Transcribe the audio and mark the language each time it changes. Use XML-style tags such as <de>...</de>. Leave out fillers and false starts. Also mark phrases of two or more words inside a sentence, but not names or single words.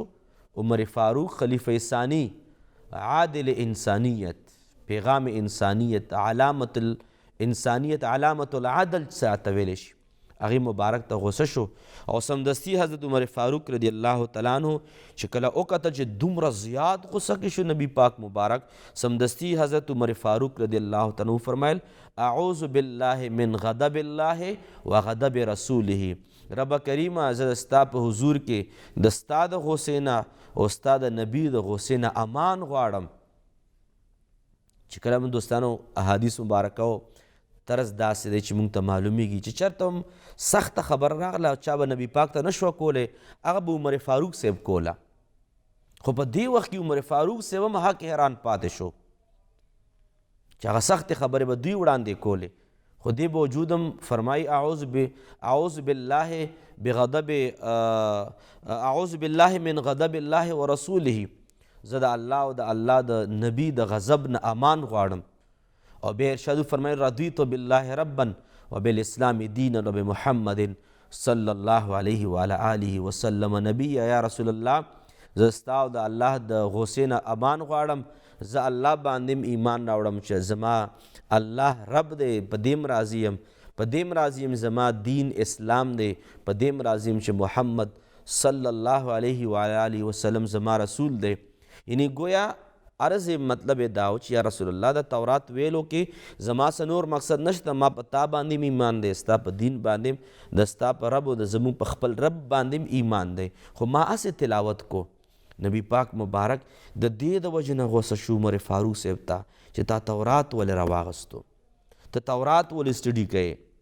<ps>عمر فاروق خلیفه ثانی، عادل انسانیت، پیغام انسانیت، علامت الانسانیت، علامت العدل څه ویلی شي، هغې مبارک ته غصه شو. او سمدستي حضرت عمر فاروق</ps> <ar>رضی الله تعالی عنه</ar> <ps>چې کله وکتل چې دومره زیات غصه کې شو نبی پاک مبارک، سمدستي حضرت عمر فاروق</ps> <ar>رضی الله تعالی عنه</ar> <ps>فرمایل</ps> <ar>اعوذ بالله من غضب الله و غضب رسوله.</ar> <ps>رب کریمه زه ستا په حضور کې د ستا د غصې نه او ستا د نبي د غصې نه امان غواړم. چې کله موږ دوستانو احادیث مبارکه طرز داسې دی چې موږ ته معلومیږي چې چېرته هم سخته خبره راغله چا به نبي پاک ته نه شوه کولی، هغه به عمر فاروق صاحب کوله. خو په دې وخت کې عمر فاروق صاحب هم هغه کې حیران پاتې شو چې هغه سختې خبرې به دوی وړاندې کولې، خو دې باوجود هم فرمایي</ps> <ar>اعوذ بالله من غضب الله ورسوله،</ar> <ps>زه د الله او د الله د نبي د غضب نه امان غواړم. او بیا ارشاد فرمایي</ps> <ar>رضیت بالله ربا وبالاسلام دینا وبمحمد صلی الله علیه وعلى آله وسلم نبیا. یا رسول الله</ar> <ps>زه ستا او د الله د غصې نه امان غواړم، زه الله باندې ایمان راوړم چې زما الله رب دی، په دې راضي یم، په دې راضي یم زما دین اسلام دی، په دې راضي یم چې محمد</ps> <ar>صلی الله علیه وعلى آله وسلم</ar> <ps>زما رسول دی. یعنی گویا عرض مطلب دا و چې</ps> <ar>یا رسول الله</ar> <ps>د تورات ویلو کې زما څه نور مقصد نشته، ما په تا باندې ایمان دی، ستا په دین باندې د ستا په رب او د زموږ په خپل رب باندې ایمان دی، خو ما هسې تلاوت کو. نبی پاک مبارک د دې د وجې نه غوسه شو عمر فاروق صاحب ته چې تا تورات ولې راواغستو، ته تورات ولې سټډي کوې.</ps>